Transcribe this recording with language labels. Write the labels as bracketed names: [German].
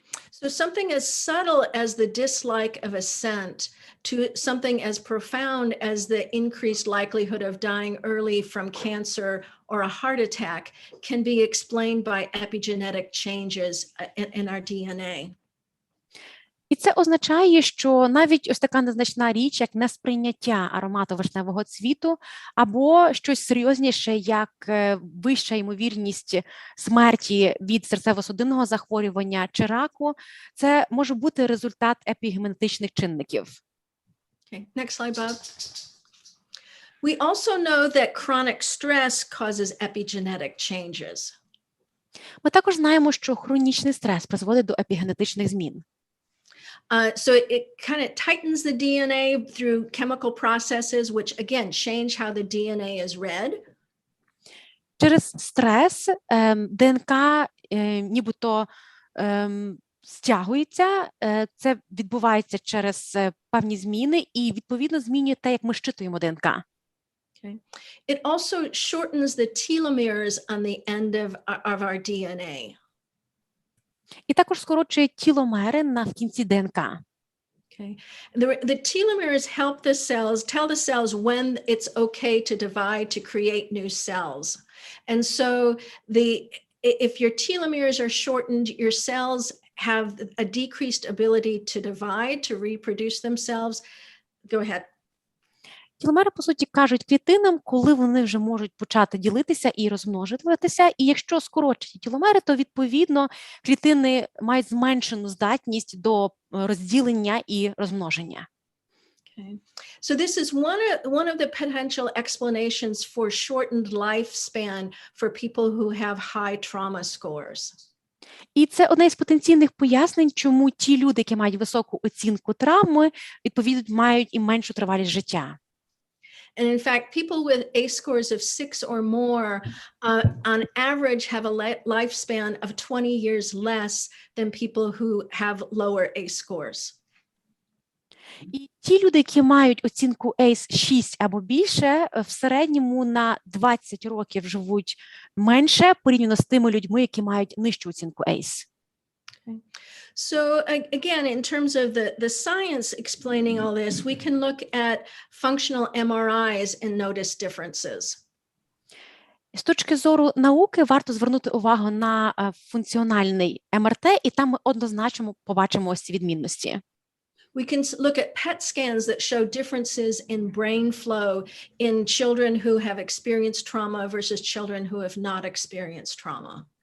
[English] So something as subtle as the dislike of a scent to something as profound as the increased likelihood of dying early from cancer or a heart attack can be explained by epigenetic changes in our DNA. [Ukrainian] І це означає, що навіть ось така незначна річ, як несприйняття аромату вишневого цвіту, або щось серйозніше, як вища ймовірність смерті від серцево-судинного захворювання чи раку, це може бути результат епігенетичних чинників. [English] Okay, next slide, Bob. We also know that chronic stress causes epigenetic changes. [Ukrainian] Ми також знаємо, що хронічний стрес призводить до епігенетичних змін. [English] So it kind of tightens the DNA through chemical processes, which again change how the DNA is read. [Ukrainian] Через стрес ДНК нібито стягується, це відбувається через певні зміни і відповідно змінює те, як ми щитуємо ДНК. [English] Okay. It also shortens the telomeres on the end of our DNA. [Ukrainian] І також скорочує тіломери в кінці ДНК. [English] Okay. The telomeres help the cells, tell the cells when it's okay to divide to create new cells. And so if your telomeres are shortened, your cells have a decreased ability to divide, to reproduce themselves. Go ahead. [Ukrainian] Тіломери, по суті, кажуть клітинам, коли вони вже можуть почати ділитися і розмножуватися, і якщо скорочені тіломери, то, відповідно, клітини мають зменшену здатність до розділення і розмноження. [English] Okay. So this is one of the potential explanations for shortened lifespan for people who have high trauma scores. [Ukrainian] І це одне із потенційних пояснень, чому ті люди, які мають високу оцінку травми, відповідно, мають і меншу тривалість життя. [English] And in fact, people with ACE scores of 6 or more, on average, have a lifespan of 20 years less than people who have lower ACE scores. [Ukrainian] І ті люди, які мають оцінку ACE 6 або більше, в середньому на 20 років живуть менше порівняно з тими людьми, які мають нижчу оцінку ACE. [English] Okay. So again, in terms of the science explaining all this, we can look at functional MRIs and notice differences. [Ukrainian] З точки зору науки варто звернути увагу на функціональний МРТ, і там ми однозначно побачимо ось ці відмінності. [English] We can look at PET scans that show differences in brain flow in children who have experienced trauma versus children who have not experienced trauma.